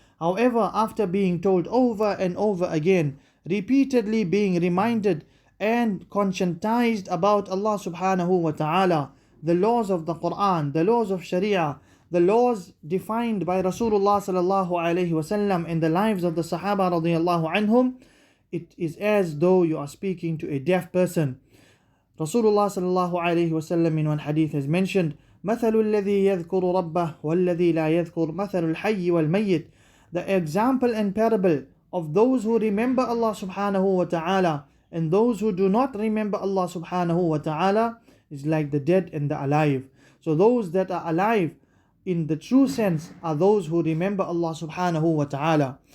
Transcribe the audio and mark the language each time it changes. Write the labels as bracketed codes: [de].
[en] However, after being told over and over again, repeatedly being reminded and conscientized about Allah subhanahu wa ta'ala, the laws of the Quran, the laws of Sharia, the laws defined by Rasulullah sallallahu alayhi wasallam in the lives of the Sahaba radiyallahu anhum, it is as though you are speaking to a deaf person. Rasulullah sallallahu alayhi wasallam in one hadith has mentioned, [ar] مثل الذي يذكر ربه والذي لا يذكر مثل الحي والميت. [en] The example and parable of those who remember Allah subhanahu wa ta'ala and those who do not remember Allah subhanahu wa ta'ala is like the dead and the alive. So those that are alive in the true sense are those who remember Allah subhanahu wa ta'ala.